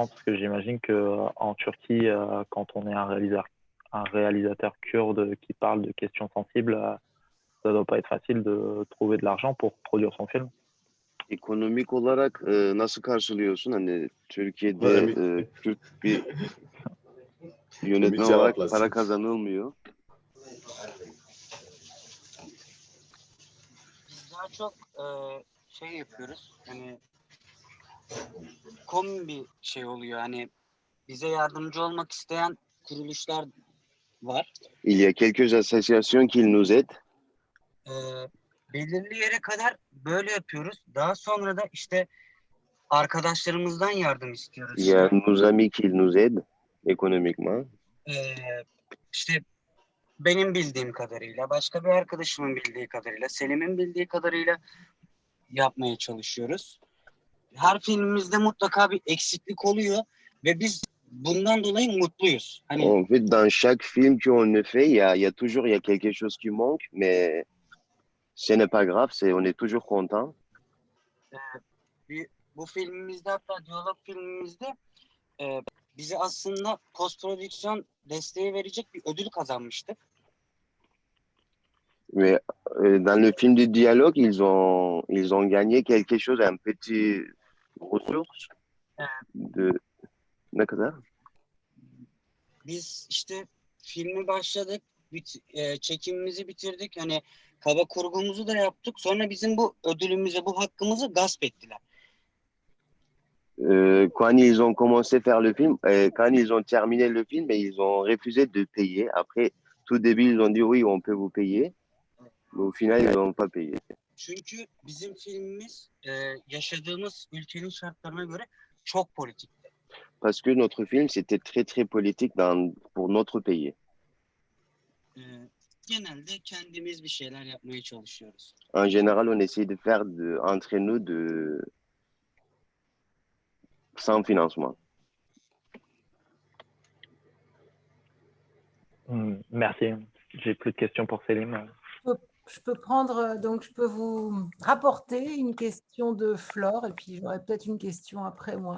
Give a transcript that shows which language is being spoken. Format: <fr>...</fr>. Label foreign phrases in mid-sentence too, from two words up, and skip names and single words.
<fr>Parce que j'imagine qu'en Turquie, quand on est un réalisateur kurde qui parle de questions sensibles, ça ne doit pas être facile de trouver de l'argent pour produire son film.</fr> <tr>Ekonomik olarak nasıl karşılıyorsun? Hani Türkiye'de Türk bir yönetmen olarak para kazanılmıyor. Biz daha çok şey yapıyoruz. Hani komün bir şey oluyor. Hani bize yardımcı olmak isteyen kuruluşlar var.</tr> <fr>Il y a quelques associations qui nous aident.</fr> <tr>Belirli yere kadar böyle yapıyoruz. Daha sonra da işte arkadaşlarımızdan yardım istiyoruz.</tr> <fr>Il y a nos amis qui nous aident économiquement.</fr> <tr>İşte benim bildiğim kadarıyla, başka bir arkadaşımın bildiği kadarıyla, Selim'in bildiği kadarıyla yapmaya çalışıyoruz. Her filmimizde mutlaka bir eksiklik oluyor ve biz bundan dolayı mutluyuz. Hani...</tr> <fr>En fait, dans chaque film qu'on a fait, il y a toujours quelque chose qui manque, mais ce n'est pas grave, on est toujours content.</fr> <tr>Bu filmimizde, hatta diyalog filmimizde bize aslında post prodüksiyon desteği verecek bir ödül kazanmıştık.</tr> <fr>Mais dans le film de dialogue, ils ont gagné quelque chose, un petit ressource de</fr> <tr>ne kadar? Biz işte filmi başladık, çekimimizi bitirdik. Hani kaba kurgumuzu da yaptık. Sonra bizim bu ödülümüze, bu hakkımızı gasp ettiler.</tr> <fr>Quand ils ont commencé à faire le film, quand ils ont terminé le film, ils ont refusé de payer. Après, tout début, ils ont dit oui, on peut vous payer. Mais au final, ils n'ont pas payé.</fr> <tr>Çünkü bizim filmimiz yaşadığımız ülkenin şartlarına göre çok politikti.</tr> <fr>Parce que notre film, c'était très, très politique pour notre pays.</fr> <tr>Genelde kendimiz bir şeyler yapmaya çalışıyoruz.</tr> <fr>En général, on essaie de faire entre nous sans financement. Merci. J'ai plus de questions pour Selim. Je peux prendre, donc je peux vous rapporter une question de Flore, et puis j'aurai peut-être une question après moi.</fr>